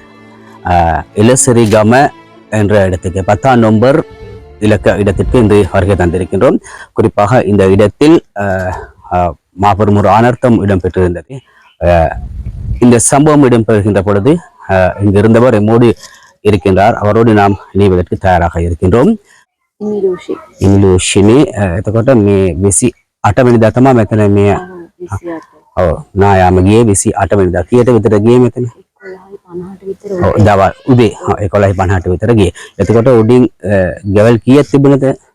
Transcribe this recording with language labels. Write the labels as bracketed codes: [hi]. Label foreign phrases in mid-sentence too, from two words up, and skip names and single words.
[ta] இலசிறிகம என்ற இடத்துக்கு 10ஆம் நம்பர் இலக்க இடத்திற்கு இன்று வருகை தந்திருக்கின்றோம். குறிப்பாக இந்த இடத்தில் மாபெரும் ஒரு அனர்த்தம் இடம்பெற்றிருந்தது. இந்த சம்பவம் இடம்பெறுகின்ற பொழுது இங்கு இருந்தவர் எம்மோடு இருக்கின்றார். அவரோடு நாம் இணைவதற்கு தயாராக இருக்கின்றோம். [si] ඉනිලෝෂිනි එතකොට මේ 28 වෙනිදා තමයි මෙතන මේ ඔව් නායාම ගියේ 28 වෙනිදා කීයට විතර ගියේ මෙතන 11:50ට විතර දවල් උදේ 11:50ට විතර ගියේ. එතකොට උඩින් ගෙවල් කීයක් තිබුණද?